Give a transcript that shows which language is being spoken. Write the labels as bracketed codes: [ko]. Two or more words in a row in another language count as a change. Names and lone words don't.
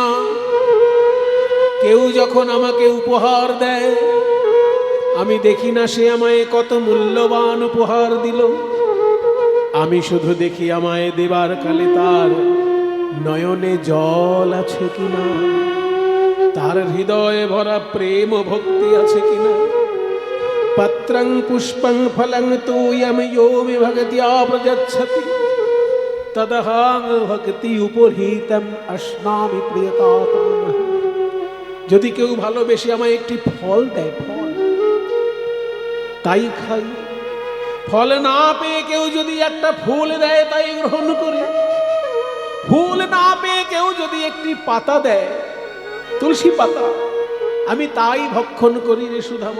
[bn] কেউ যখন আমাকে উপহার দেয় আমি দেখি না সে আমায় কত মূল্যবান উপহার দিল, আমি শুধু দেখি আমায় দেবার কালে তার নয়নে জল আছে কিনা, তার হৃদয়ে ভরা প্রেম ও ভক্তি আছে কিনা। [sa] পত্রং পুষ্পং ফলং তোয়ম यो विभगत्या प्रयच्छति तदहं भक्ति उपहृतं अश्नामि प्रियतात्मनः। [bn] যদি কেউ ভালোবেসে আমায় একটি ফল দেয়, ফল তাই খাই। ফল না পেয়ে কেউ যদি একটা ফুল দেয় তাই গ্রহণ করি। ফুল না পেয়ে কেউ যদি একটি পাতা দেয়, তুলসী পাতা, আমি তাই ভক্ষণ করি রে সুধামা।